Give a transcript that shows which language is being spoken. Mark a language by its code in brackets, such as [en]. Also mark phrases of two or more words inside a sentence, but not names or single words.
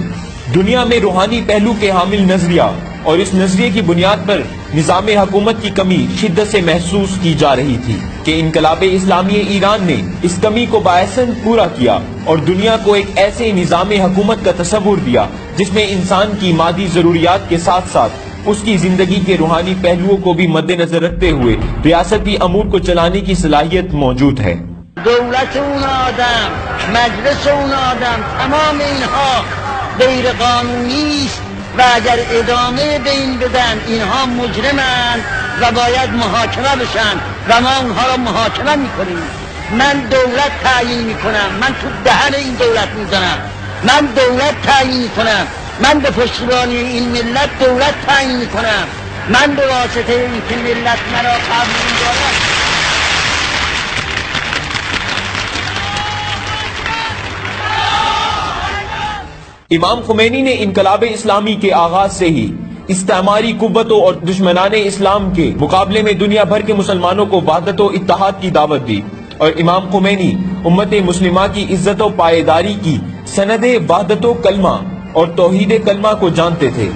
[ur] دنیا میں روحانی پہلو کے حامل نظریہ اور اس نظریے کی بنیاد پر نظام حکومت کی کمی شدت سے محسوس کی جا رہی تھی کہ انقلاب اسلامی ایران نے اس کمی کو باعثاً پورا کیا اور دنیا کو ایک ایسے نظام حکومت کا تصور دیا جس میں انسان کی مادی ضروریات کے ساتھ ساتھ اس کی زندگی کے روحانی پہلوؤں کو بھی مد نظر رکھتے ہوئے ریاستی امور کو چلانے کی صلاحیت موجود ہے۔ [fa] دولت اون آدم، مجلس اون آدم، تمام اینها غیر قانونی است و اگر ادامه به این بدن اینها مجرمند و باید محاکمه بشن و ما اونها را محاکمه میکنیم۔ من دولت تعیین میکنم، من تو دهن این دولت میزنم، من دولت تعیین میکنم، من به پشتیبانی این ملت دولت تعیین میکنم، من به واسطه اینکه ملت مرا قبول دارد. [ur] امام خمینی نے انقلاب اسلامی کے آغاز سے ہی استعماری قوتوں اور دشمنان اسلام کے مقابلے میں دنیا بھر کے مسلمانوں کو وحدت و اتحاد کی دعوت دی اور امام خمینی امت مسلمہ کی عزت و پائیداری کی سند وحدت و کلمہ اور توحید کلمہ کو جانتے تھے۔